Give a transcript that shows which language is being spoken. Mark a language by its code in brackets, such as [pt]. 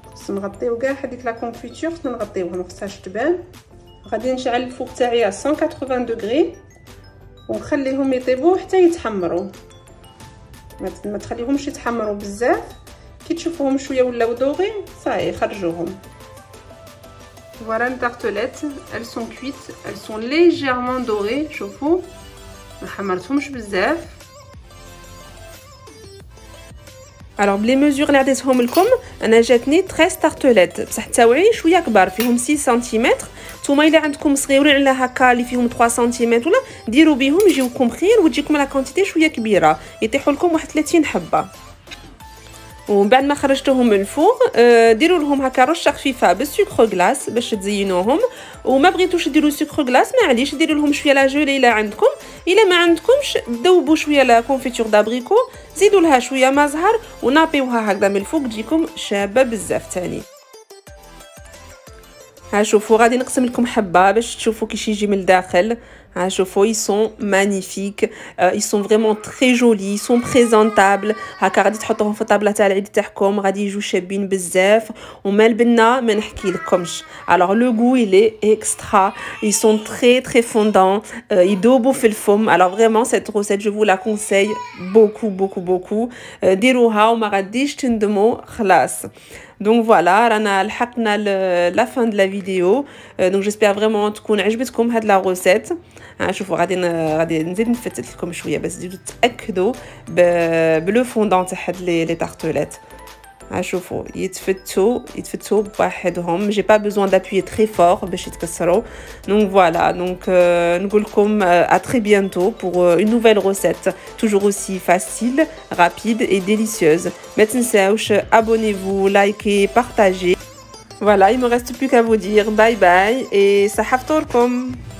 [ar] نغطيو كاع هذيك لا كونفيتور، نغطيوها ما خصهاش تبان. غادي نشعل الفوق تاعي 180 دوغري ونخليهم يطيبوا حتى يتحمروا. ما تخليهمش يتحمروا بزاف. كي تشوفوهم شويه ولاو دوغي صاي خرجوهم. [fr] Voilà les tartelettes, elles sont cuites, elles sont légèrement dorées, [ar] شوفوا ما حمرتهمش بزاف. alors بلي ميزور اللي عطيتهم لكم انا جاتني 13 تارتليت بصح التاوعي شويه كبار فيهم 6 سنتيمتر. نتوما الا عندكم صغيورين على هكا اللي فيهم 3 سنتيمتر ولا ديروا بهم يجيوكم خير وتجيكم لا كونتيتي شويه كبيره، يطيحوا لكم واحد 30 حبه. ومن بعد ما خرجتوهم من الفوق ديروا لهم هكا رشه خفيفه بالسكر غلاس باش تزينوهم. وما بغيتوش ديروا سكر غلاس معليش، ديروا لهم شويه لا جولي الا عندكم. الا ما عندكمش ذوبوا شويه لا كونفيتور دابريكو، زيدوا لها شويه ما زهر ونابيوها هكذا من الفوق تجيكم شابه بزاف تاني. ها شوفوا غادي نقسم لكم حبه باش تشوفوا كيش يجي من الداخل. ها شوفوا [fr] ils sont magnifiques, ils sont vraiment très jolis, ils sont présentables. [ar] هكا غادي تحطوهم في الطابله تاع العيد تاعكم غادي يجوا شابين بزاف. وما البنه ما نحكي لكمش. [fr] alors le goût il est extra, ils sont très très fondants, [ar] يذوبوا في الفم. [fr] alors vraiment cette recette je vous la conseille beaucoup. [ar] ديروها وما غاديش تندموا خلاص. [fr] donc voilà [ar] رانا لحقنا [fr] la fin de la vidéo. donc j'espère vraiment [ar] تكون عجبتكم هاد [fr] la recette. [ar] شوفوا غادي نزيد نفتت لكم شويه باش تزيدوا تاكدوا بلو فوندون تاع هاد لي تارتليت. شوفوا يتفتوا بوحدهم. [fr] j'ai pas besoin d'appuyer très fort [ar] باش يتكسروا. [fr] donc voilà donc [ar] نقول لكم [fr] à très bientôt pour une nouvelle recette toujours aussi facile, rapide et délicieuse. [ar] ما تنساوش [fr] abonnez-vous, likez, partagez. voilà il me reste plus qu'à vous dire bye bye et [ar] صحة فطوركم.